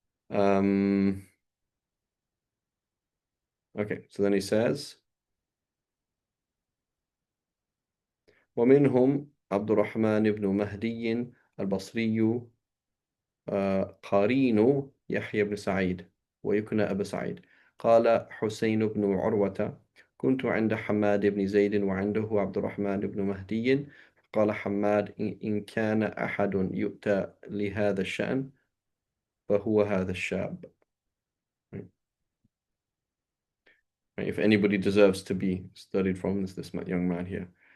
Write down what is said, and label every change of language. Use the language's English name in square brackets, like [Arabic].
[English] Um, okay, so then he says, [Arabic] ومنهم عبد الرحمن بن مهدي البصري قرين يحيى بن سعيد ويكنى أبا سعيد. قال حسين بن عروة: كنت عند حماد بن زيد وعنده عبد الرحمن بن مهدي. قال حماد: إن كان أحد يؤتى لهذا الشأن فهو هذا الشاب. [English] If anybody deserves to be studied from, this young man here.